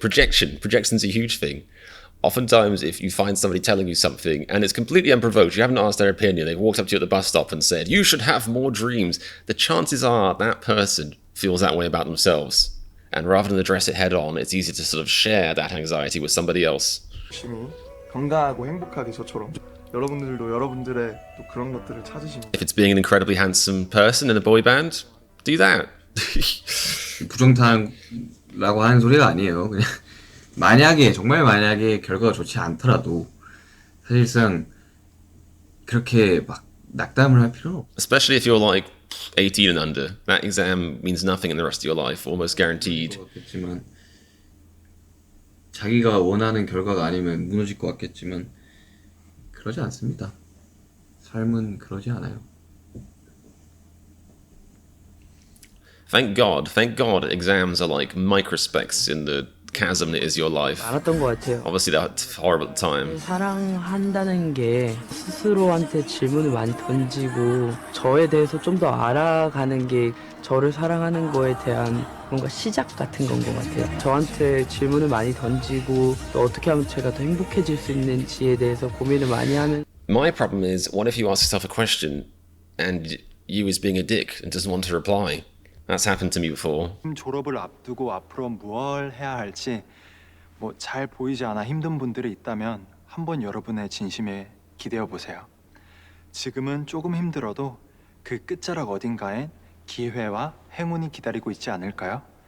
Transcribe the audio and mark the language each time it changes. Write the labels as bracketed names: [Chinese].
[English] Projection's a huge thing. Oftentimes, if you find somebody telling you something and it's completely unprovoked, you haven't asked their opinion, they've walked up to you at the bus stop and said, you should have more dreams, the chances are that person feels that way about themselves. And rather than address it head on, it's easy to sort of share that anxiety with somebody else. [Korean] 열심히 건강하고 행복하게 저처럼 여러분들도 여러분들의 또 그런 것들을 찾으시면. [English] If it's being an incredibly handsome person in a boy band, do that. [Korean] 부정타라고 하는 소리가 아니에요. 그냥 만약에 정말 만약에 결과가 좋지 않더라도 사실상 그렇게 막 낙담을 할 필요는 없어. [English] Especially if you're like 18 and under. That exam means nothing in the rest of your life, almost guaranteed. [Korean] 같겠지만 자기가 원하는 결과가 아니면 무너질 것 같겠지만 그러지 않습니다. 삶은 그러지 않아요. [English] Thank God exams are like microspecs in the chasm that is your life. [Korean] 많았던 것 같아요. [English] Obviously that's horrible at the time. [Korean] 사랑한다는 게 스스로한테 질문을 많이 던지고 저에 대해서 좀 더 알아가는 게 저를 사랑하는 거에 대한 뭔가 시작 같은 건 것 같아요. 저한테 질문을 많이 던지고 또 어떻게 하면 제가 더 행복해질 수 있는지에 대해서 고민을 많이 하면 [English] My problem is, what if you ask yourself a question and you is being a dick and doesn't want to reply? That's happened to me before. [Korean] 졸업을 앞두고 앞으로 뭘 해야 할지 뭐 잘 보이지 않아 힘든 분들이 있다면 한번 여러분의 진심에 기대어 보세요. 지금은 조금 힘들어도 그 끝자락 어딘가엔 기회와 행운이 기다리고 있지 않을까요?